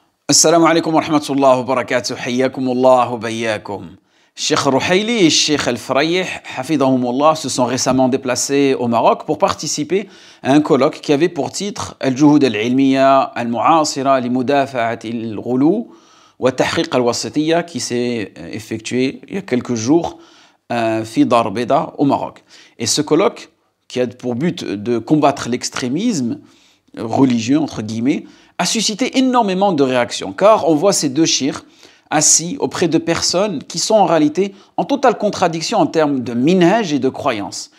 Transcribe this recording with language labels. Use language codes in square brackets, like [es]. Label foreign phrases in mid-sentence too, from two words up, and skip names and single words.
[ar] السلام عليكم ورحمة الله وبركاته. حياكم الله وبياكم. [fr] Cheikh Rouhaili et Cheikh El-Frayih, hafidahumullah, se sont récemment déplacés au Maroc pour participer à un colloque qui avait pour titre Al-Juhud al-Ilmiya al-Mu'asira li Mudafa'at al-Ghulu wa Tahqiq al-Wasitiyya, qui s'est effectué il y a quelques jours fi Dar Beda au Maroc. Et ce colloque, qui a pour but de combattre l'extrémisme religieux, entre guillemets, a suscité énormément de réactions, car on voit ces deux chiites assis auprès de personnes qui sont en réalité en totale contradiction en termes de minhaj et de croyance.